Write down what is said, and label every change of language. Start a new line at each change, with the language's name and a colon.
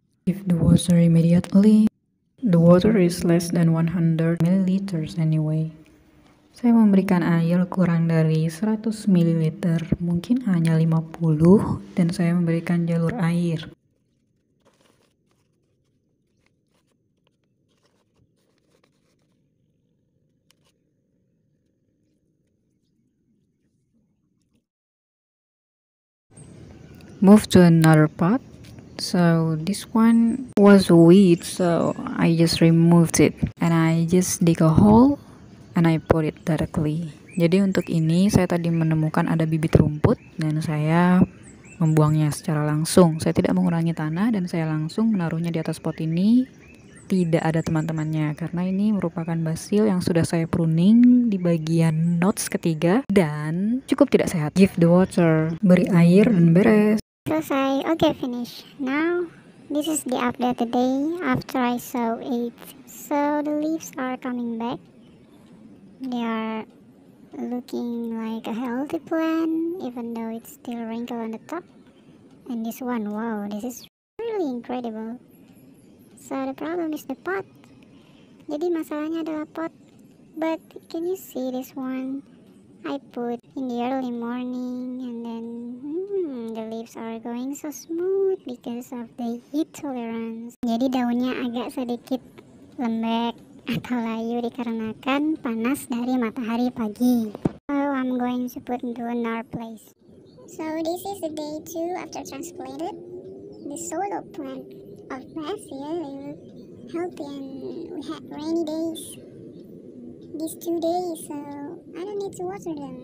English: If the water immediately, the water is less than 100 milliliters anyway.
Indonesian: Saya memberikan air kurang dari 100 ml, mungkin hanya 50, dan saya memberikan jalur air.
English: Move to another pot. So this one was weed, so I just removed it and I just dig a hole and I put it directly.
Indonesian: Jadi untuk ini saya tadi menemukan ada bibit rumput dan saya membuangnya secara langsung. Saya tidak mengurangi tanah dan saya langsung menaruhnya di atas pot ini. Tidak ada teman-temannya karena ini merupakan basil yang sudah saya pruning di bagian notes ketiga dan cukup tidak sehat.
English: Give the water,
Indonesian: beri air dan beres. Selesai.
English: Okay, finish. Now, this is the update today after I sow it. So the leaves are coming back. They are looking like a healthy plant, even though it's still wrinkle on the top. And this one, wow, this is really incredible. So the problem is the pot.
Indonesian: Jadi masalahnya adalah pot.
English: But can you see this one? I put in the early morning and then the leaves are going so smooth because of the heat tolerance.
Indonesian: Jadi daunnya agak sedikit lembek atau layu dikarenakan panas dari matahari pagi.
English: So I'm going to put into another place. So this is the day 2 after transplanted. The solo plant of basil look healthy and we had rainy days these 2 days, so I don't need to water them.